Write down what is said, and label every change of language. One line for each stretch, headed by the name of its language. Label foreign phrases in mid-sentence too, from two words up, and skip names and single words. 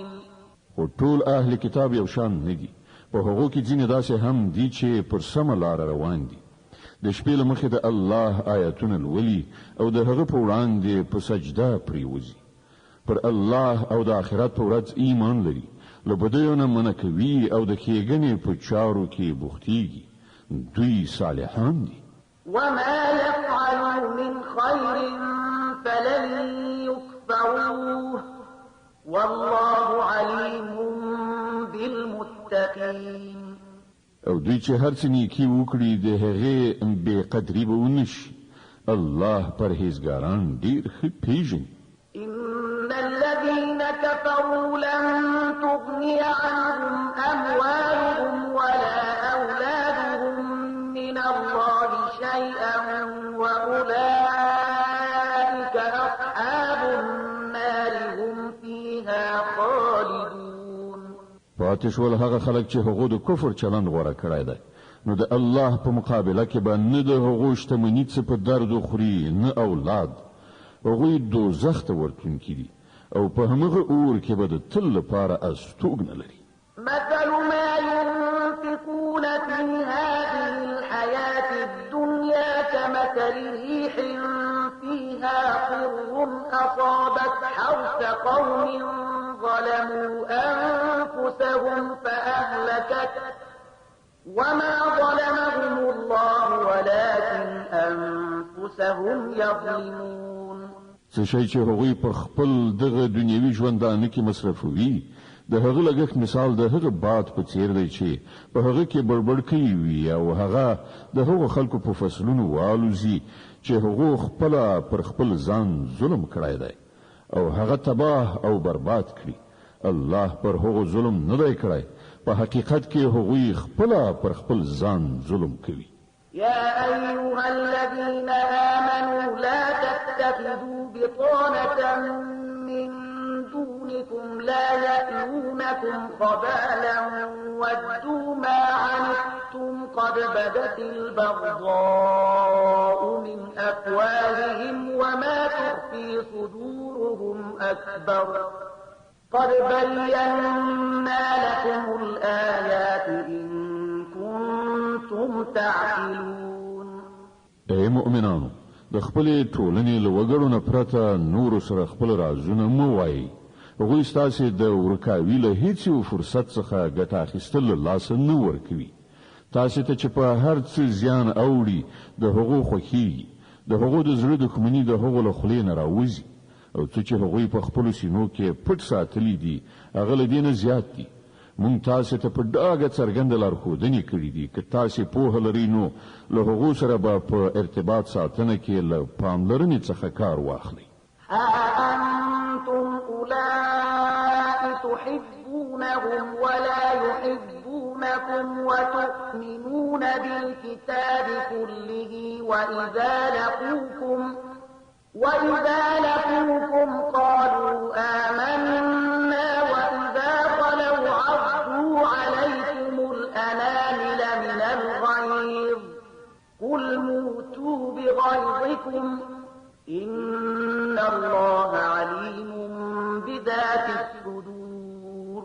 Pashto: خو ټول اهل کتاب یو شان نه دي، په هغو کې ځینې داسې هم دي چې پر سمه لاره روان دي، د شپې له مخې د الله آیاتونه لولي او د هغه په وړاندې په سجده پریوزي، پر الله او د آخرت په ورځ ایمان لري، له بدیو نه منع کوي او د ښېګڼې په چارو کې بوختېږي. دوی صالحان دي.
Arabic: وما يفعلوا من خير فلن يكفروه والله عليم بالمتقين.
Pashto: او دوی چې هر څه نیکی وکړي د هغې بې قدري به ونشي. الله پرهیزګاران ډېر ښه پیژني.
Arabic: إن الذين كفروا لن تغني عنهم أموالهم ولا أولادهم من الله شيئا وأولئك أصحاب النار هم فيها خالدون.
Pashto: پاتې شول هغه خلک چې هغو د کفر چلند غوره کړی دی، نو د الله په مقابله کې به نه د هغو شتمني څه په درد وخوري نه اولاد. هغوی دوزخ ته ورتونکي دي او په همغه اور کې به د تل لپاره استوګنه لري.
Arabic: مثل ما ينفقون في هذه الحياة الدنيا كمثل ريح فيها صر أصابت حرث قوم ظلموا أنفسهم فأهلكت وما ظلمهم الله ولكن أنفسهم يظلمون.
Pashto: څه شی چې هغوی په خپل دغه دنیوي ژوندانه کې مصرفوي د هغه لګښت مثال د هغه باد په څیر دی چې په هغه کې بړبړ کوي وي او هغه د هغو خلکو په فصلونو والوزي چې هغه خپل پر خپل ځان ظلم کړی دی او هغه تباه او برباد کړي. الله پر هغه ظلم نه دی کړی، په حقیقت کې هغوی خپل پر خپل ځان ظلم کوي.
Arabic: يا أيها الذين آمنوا لا تتخذوا بطانة من دونكم لا يألونكم خبالا ودوا ما عنتم قد بدت البغضاء من أفواههم وما تخفي صدورهم أكبر قد بينا لكم الآيات إن كنتم تعقلون.
Pashto: اے مؤمنانو، د خپل ټولنې له وګړو نه پرته نور سره خپل رازونه مو وایي. هغوی ستاسې د ورکاوي له هیڅ فرصت څخه ګټه اخیستل له لاسه نه ورکوي. تاسې ته چې په هر څه زیان اوړي د هغو خوښیږي، د هغو د زړه دښمني د هغو له خولې نه راوځي او څه چې هغوی په خپلو سینو کې پټ ساتلي دي هغه له دې نه زیات دي. مونږ تاسې ته په ډاګه څرګنده لارښودنې کړي دي. که تاسې پوهه لرئ نو له هغو سره به په ارتباط ساتنه کې له پاملرنې څخه کار واخلئ.
Arabic: ها أنتم أولئك تحبونهم ولا يحبونكم وتؤمنون بالكتاب كله وإذا لقوكم قالوا آمنا وإذا خلوا عضوا عليكم الأنامل من الغيظ قل موتوا بغيظكم إن الله عليم بذات الصدور.